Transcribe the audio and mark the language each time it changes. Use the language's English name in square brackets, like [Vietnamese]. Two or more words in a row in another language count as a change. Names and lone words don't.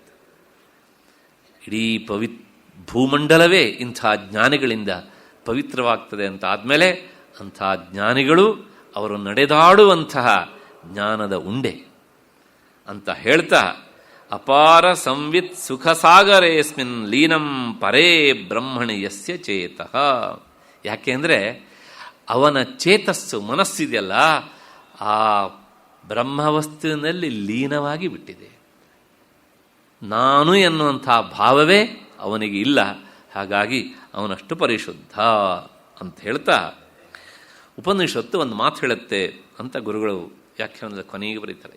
[Kannada] ಇಡೀ ಭೂಮಂಡಲವೇ ಇಂಥ ಜ್ಞಾನಿಗಳಿಂದ ಪವಿತ್ರವಾಗ್ತದೆ ಅಂತ ಆದಮೇಲೆ ಅಂಥ ಜ್ಞಾನಿಗಳು ಅವರು ನಡೆದಾಡುವಂತಹ ಜ್ಞಾನದ ಉಂಡೆ ಅಂತ ಹೇಳ್ತಾ, [Sanskrit] ಅಪಾರ ಸಂವಿತ್ ಸುಖ ಸಾಗರೇಸ್ಮಿನ್ ಲೀನಂ ಪರೇ ಬ್ರಹ್ಮಣಿ ಯಸ್ಯ ಚೇತಃ. [Kannada] ಯಾಕೆಂದರೆ ಅವನ ಚೇತಸ್ಸು, ಮನಸ್ಸಿದೆಯಲ್ಲ, ಆ ಬ್ರಹ್ಮವಸ್ತುವಿನಲ್ಲಿ ಲೀನವಾಗಿ ಬಿಟ್ಟಿದೆ. ನಾನು ಎನ್ನುವಂಥ ಭಾವವೇ ಅವನಿಗೆ ಇಲ್ಲ. ಹಾಗಾಗಿ ಅವನಷ್ಟು ಪರಿಶುದ್ಧ ಅಂತ ಹೇಳ್ತಾ, ಉಪನಿಷತ್ತು ಒಂದು ಮಾತು ಹೇಳುತ್ತೆ ಅಂತ ಗುರುಗಳು ವ್ಯಾಖ್ಯಾನದ ಕೊನೆಗೆ ಬರೀತಾರೆ.